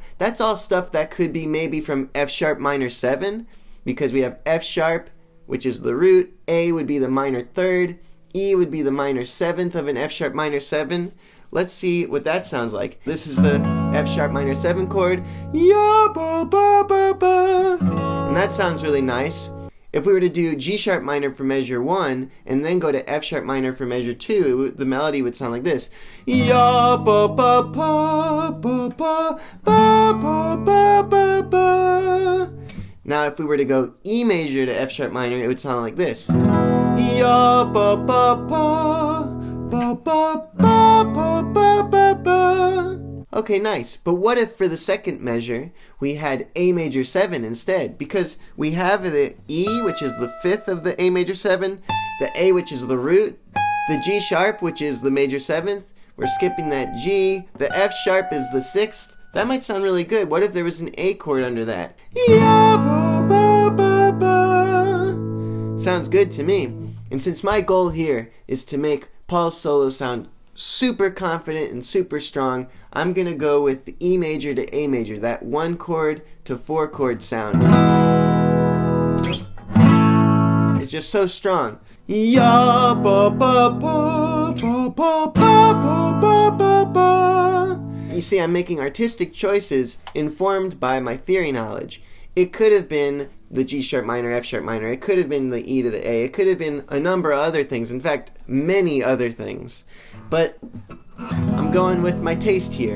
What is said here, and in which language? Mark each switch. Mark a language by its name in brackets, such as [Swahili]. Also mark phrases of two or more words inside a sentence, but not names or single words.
[English] That's all stuff that could be maybe from F sharp minor 7, because we have F sharp, which is the root, A would be the minor 3rd, E would be the minor 7th of an F sharp minor 7. Let's see what that sounds like. This is the F sharp minor 7 chord, ya ba ba ba ba, and that sounds really nice. If we were to do G sharp minor for measure 1 and then go to F sharp minor for measure 2, the melody would sound like this. Ya ba ba ba ba ba ba ba ba ba ba. Now if we were to go E major to F sharp minor, it would sound like this. Ya ba ba ba ba ba ba ba ba ba ba. Okay, nice. But what if for the second measure we had A major 7 instead? Because we have the E, which is the 5th of the A major 7, the A, which is the root, the G sharp, which is the major 7th. We're skipping that G. The F sharp is the 6th. That might sound really good. What if there was an A chord under that? Ya ba ba ba ba. Sounds good to me. And since my goal here is to make Paul's solo sound super confident and super strong, I'm gonna go with the E major to A major, that 1 chord to 4 chord sound. It's just so strong. Ya ba ba ba ba ba ba ba ba ba. You see, I'm making artistic choices informed by my theory knowledge. It could have been the G sharp minor, F sharp minor. It could have been the E to the A. It could have been a number of other things. In fact, many other things. But I'm going with my taste here.